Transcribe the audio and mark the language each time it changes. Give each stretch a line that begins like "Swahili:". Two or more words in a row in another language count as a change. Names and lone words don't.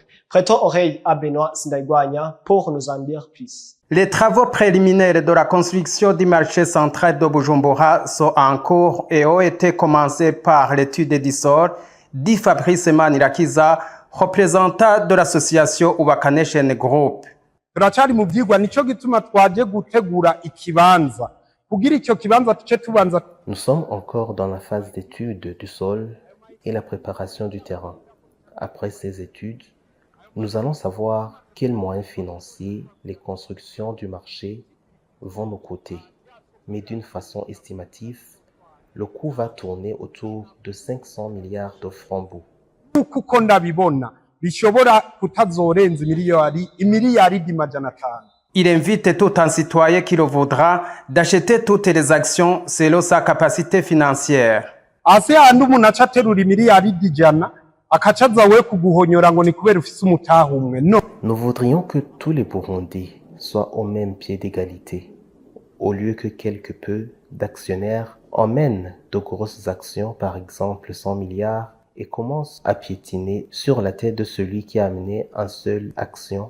French: Prêtons oreille à Benoît Sindaigwanya pour nous en dire plus. Les travaux préliminaires de la construction du marché central de Bujumbura sont en cours et ont été commencés par l'étude du sol dit Fabrice Manirakiza, représentant de l'association Ubaka Nation Group.
Rundi: Turacari mu vyigwa nico gituma twaje gutegura ikibanza kugira icyo kibanza tuce tubanza.
French: Nous sommes encore dans la phase d'étude du sol et la préparation du terrain. Après ces études, nous allons savoir quels moyens financiers les constructions du marché vont nous coûter. Mais d'une façon estimative, le coût va tourner autour de 500 milliards de francs bou.
Rundi: Kuko ndabibona bishobora kutazorenza imiliyaridi majana 5.
French: Il invite tout un citoyen qui le voudra d'acheter toutes les actions selon sa capacité financière.
Rundi: Ase handi umuntu acaterura imiliyaridi ijana akacaza we kuguhonyora ngo ni kubera ufise umutahumwe.
French: No. Nous voudrions que tous les Burundais soient au même pied d'égalité, au lieu que quelque peu d'actionnaires emmènent de grosses actions, par exemple 100 milliards, et commencent à piétiner sur la tête de celui qui a amené un seul action.